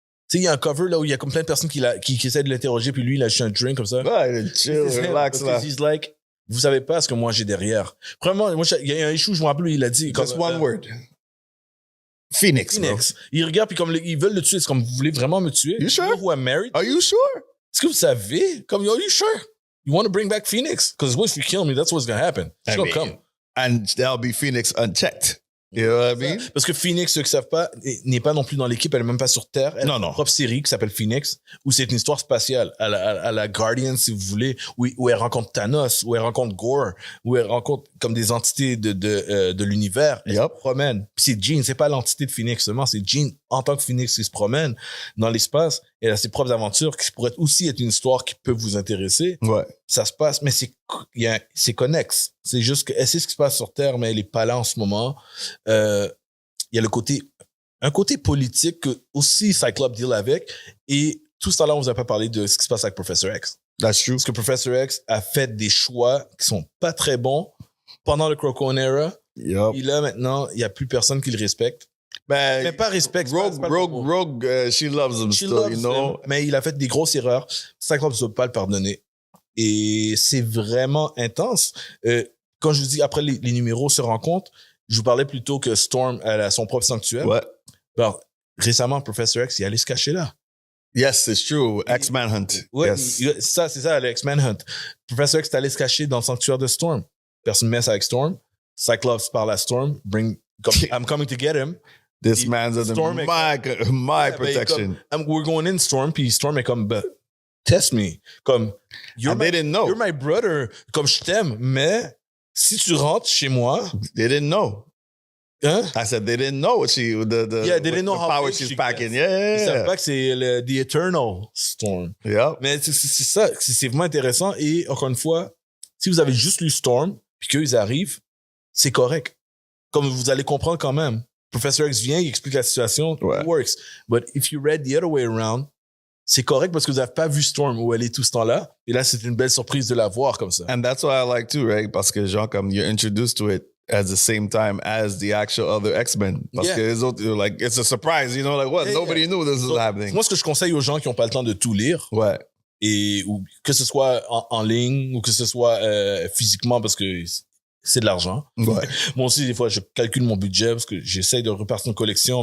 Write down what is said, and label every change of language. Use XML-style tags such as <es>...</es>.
<fr>Tu sais, il y a un cover là où il y a comme plein de personnes qui essaient de l'interroger, puis lui, il a juste un drink comme ça. Ouais, chill, relax, là.</fr> <en>He's like,</en> <fr>vous savez pas ce que moi j'ai derrière. Premièrement, il y a un issue, je me rappelle, il a dit.</fr> <en>Just one word. Phoenix.</en> <fr>Il regarde, puis comme ils veulent le tuer, c'est comme, vous voulez vraiment me tuer?</fr> <en>You sure? You know who I'm married? Are you sure?</en> <fr>Est-ce que vous savez? Comme,</fr> <en>are you sure? You want to bring back Phoenix? Because if you kill me, that's what's going to happen. She's going to come. And there'll be Phoenix unchecked. You know what I mean?</en> <fr>Parce que Phoenix, ceux qui savent pas, n'est pas non plus dans l'équipe, elle est même pas sur Terre. Elle a une propre série qui s'appelle Phoenix, où c'est une histoire spatiale, à la Guardian, si vous voulez, où elle rencontre Thanos, où elle rencontre Gore, où elle rencontre comme des entités de l'univers. Elle se promène. Puis c'est Jean, c'est pas l'entité de Phoenix seulement, c'est Jean en tant que Phoenix qui se promène dans l'espace. Elle a ses propres aventures qui pourraient aussi être une histoire qui peut vous intéresser. Ouais. Ça se passe, mais c'est connexe. C'est juste qu'elle sait ce qui se passe sur Terre, mais elle est pas là en ce moment. Il y a un côté politique que aussi Cyclops deal avec. Et tout ça là, on vous a pas parlé de ce qui se passe avec Professor X.</fr> <en>That's true.</en> <fr>Parce que Professor X a fait des choix qui sont pas très bons pendant le Crocon Era.</fr> <en>Yep.</en> <fr>Et là, maintenant, il y a plus personne qui le respecte. Mais pas respect.</fr> <en>Rogue, she loves him still, you know.</en> <fr>Mais il a fait des grosses erreurs. Cyclops ne peut pas le pardonner. Et c'est vraiment intense. Quand je vous dis, après les numéros se rencontrent, je vous parlais plutôt que Storm elle a son propre sanctuaire. Ouais. Alors, récemment, Professor X, il allait se cacher là.</fr> <en>Yes, it's true. X-Manhunt.</en> <fr>Ouais,</fr> <en>yes.</en> <fr>c'est ça, le X-Manhunt. Professor X est allé se cacher dans le sanctuaire de Storm. Personne ne messe avec Storm. Cyclops parle à Storm.</fr> <en>I'm coming to get him. This man's under my protection. We're going in,</en> <fr>Storm. Puis Storm est comme,</fr> <en>test me.</en> <fr>Comme,</fr> <en>they didn't know. You're my brother.</en> <fr>Comme, je t'aime, mais si tu rentres chez moi.</fr> <en>They didn't know.</en> <fr>Hein?</fr> <en>I said they didn't know what they didn't know how power she's packing. Yeah.</en> <fr>Ils savent pas que c'est</fr> <en>the Eternal Storm. Yeah.</en> <fr>Mais c'est ça, c'est vraiment intéressant. Et encore une fois, si vous avez juste lu Storm, puis qu'ils arrivent, c'est correct. Comme vous allez comprendre quand même. Professor X vient, il explique la situation,</fr> <en>it works. But if you read the other way around,</en> <fr>c'est correct parce que vous n'avez pas vu Storm où elle est tout ce temps-là. Et là, c'est une belle surprise de la voir comme ça.</fr> <en>And that's what I like too, right?</en> <fr>Parce que genre, comme</fr> <en>you're introduced to it at the same time as the actual other X-Men.</en> <fr>Parce que</fr> <en>like, it's a surprise, you know, like what? Nobody knew this was happening.</en> <fr>Moi, ce que je conseille aux gens qui n'ont pas le temps de tout lire, ou que ce soit en ligne ou que ce soit physiquement parce que c'est de l'argent. Ouais. Moi aussi, des fois, je calcule mon budget parce que j'essaie de repartir une collection.</fr>